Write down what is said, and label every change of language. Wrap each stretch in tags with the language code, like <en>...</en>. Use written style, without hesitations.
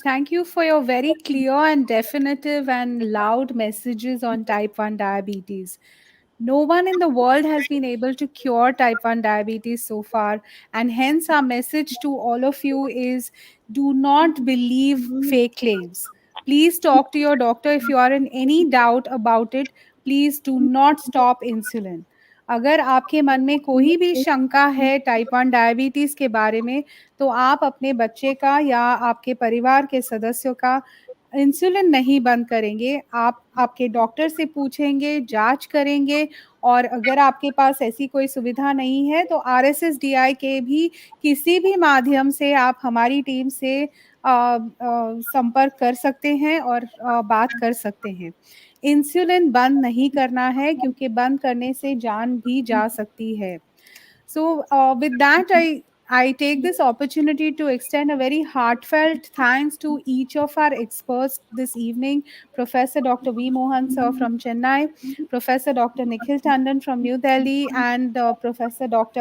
<en>Thank you for your very clear and definitive and loud messages on type 1 diabetes. No one in the world has been able to cure type 1 diabetes so far. And hence, our message to all of you is do not believe fake claims. Please talk to your doctor if you are in any doubt about it. Please do not stop insulin.</en> <hi>अगर आपके मन में कोई भी शंका है type 1 diabetes के बारे में, तो आप अपने बच्चे का या आपके परिवार के सदस्यों का इंसुलिन नहीं बंद करेंगे। आप आपके डॉक्टर से पूछेंगे, जाँच करेंगे, और अगर आपके पास ऐसी कोई सुविधा नहीं है, तो RSSDI के भी किसी भी माध्यम से आप हमारी टीम से संपर्क कर सकते हैं और बात कर सकते हैं। इंसुलिन बंद नहीं करना है, क्योंकि बंद करने से जान भी जा सकती है।</hi> <en>So with that, I take this opportunity to extend a very heartfelt thanks to each of our experts this evening, Professor Dr. V. Mohan sir from Chennai, Professor Dr. Nikhil Tandon from New Delhi, and Professor Dr.</en>